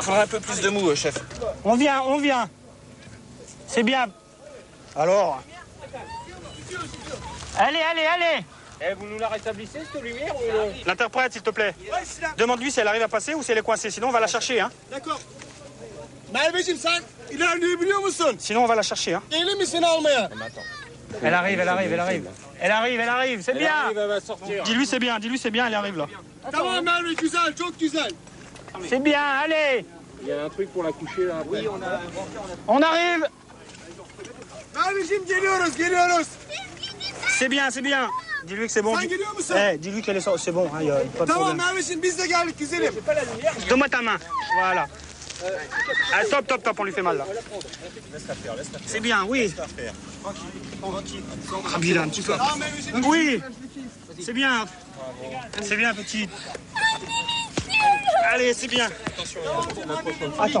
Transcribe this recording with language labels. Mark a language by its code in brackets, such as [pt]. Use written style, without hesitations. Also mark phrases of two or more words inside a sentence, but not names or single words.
[fr] Faudrait un peu plus de mou, chef. On vient, on vient. C'est bien. Alors. Allez, allez, allez. Eh, vous nous la rétablissez, cette lumière ou non? L'interprète, s'il te plaît. Demande-lui si elle arrive à passer ou si elle est coincée. Sinon, on va la chercher. Hein. D'accord. [tr] Merveciğim sen ilerleyebiliyor musun? [fr] Sinon, on va la chercher. Hein. [tr] Gelir mi seni almaya? [fr] Elle arrive, elle arrive, elle arrive. Elle arrive, elle arrive. C'est bien. Elle va sortir. Dis-lui c'est bien, dis-lui c'est bien, elle arrive là. [tr] Tamam Merve, güzel, çok güzel. [fr] C'est bien, allez. Il y a un truc pour la coucher là. Après. Oui, On arrive. [tr] Merveciğim geliyoruz, geliyoruz. [fr] C'est bien, c'est bien. Dis-lui que c'est bon. [tr] Sen geliyor musun? [fr] Dis-lui qu'elle est c'est bon, hein, y a pas de Tamam problème. [tr] Merveciğim biz de geldik güzelim. [fr] Donne-moi ta main. Voilà. Ah, top, top, top, on lui fait mal là. C'est bien, oui. Ah, Bilan, tu peux. Oui, c'est bien. C'est bien, petite. Allez, c'est bien. Attends.